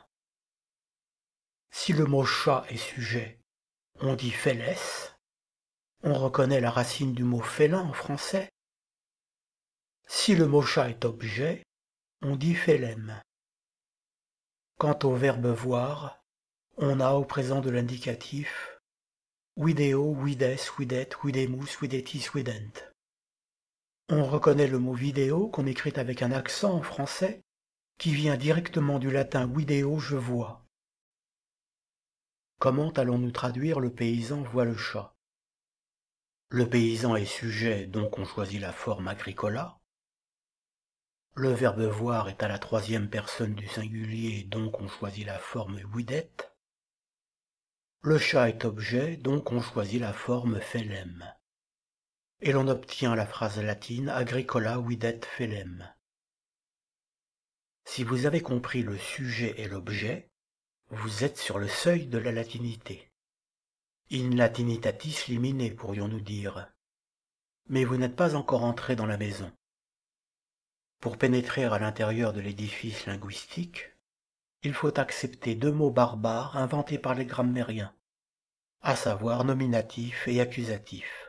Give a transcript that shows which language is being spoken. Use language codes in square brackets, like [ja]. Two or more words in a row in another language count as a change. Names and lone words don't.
[fr] Si le mot chat est sujet, on dit feles. On reconnaît la racine du mot félin en français. Si le mot chat est objet, on dit félem. Quant au verbe voir, on a au présent de l'indicatif [la] video, vides, videt, videmus, videtis, vident. [fr] On reconnaît le mot vidéo qu'on écrit avec un accent en français qui vient directement du latin video, je vois. Comment allons-nous traduire le paysan voit le chat? Le paysan est sujet, donc on choisit la forme agricola. Le verbe voir est à la troisième personne du singulier, donc on choisit la forme videt. Le chat est objet, donc on choisit la forme felem. Et l'on obtient la phrase latine [la] agricola videt felem. [fr] Si vous avez compris le sujet et l'objet, vous êtes sur le seuil de la latinité. [la] In latinitatis limine, [fr] pourrions-nous dire. Mais vous n'êtes pas encore entré dans la maison. Pour pénétrer à l'intérieur de l'édifice linguistique, il faut accepter deux mots barbares inventés par les grammairiens, à savoir nominatif et accusatif.